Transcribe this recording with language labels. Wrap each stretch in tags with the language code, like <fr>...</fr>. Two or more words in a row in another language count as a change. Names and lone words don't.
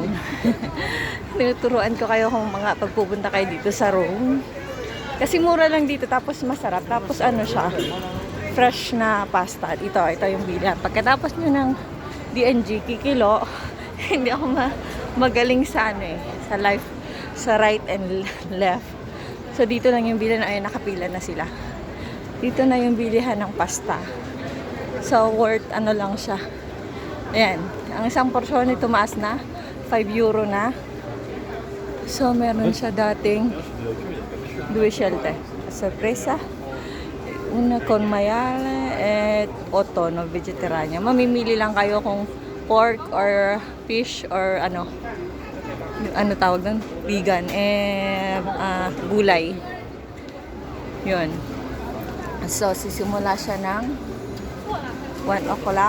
<tl>Tinuturuan ko kayo kung mga pagpupunta kayo dito sa Rome. Kasi mura lang dito, tapos masarap. Tapos ano siya, fresh na pasta. Ito yung bilang. Pagkatapos nyo ng DNG, kikilo, hindi ako magaling sa sa</tl> <en>right and left.</en> <tl>So, dito lang yung bilihan. Ayun, nakapila na sila. Dito na yung bilihan ng pasta. So, worth lang siya. Ayan. Ang isang porsyon ay tumaas na. 5 euro na. So, meron siya dating</tl> <it>due scelte. Sorpresa. Una con maiale at 8 no vegetarian.</it> <tl>Mamimili lang kayo kung</tl> <en>pork or fish</en> <tl>or ano tawag doon? Vegan. Gulay. Yun. So, sisimula siya ng 1 o'clock.</tl>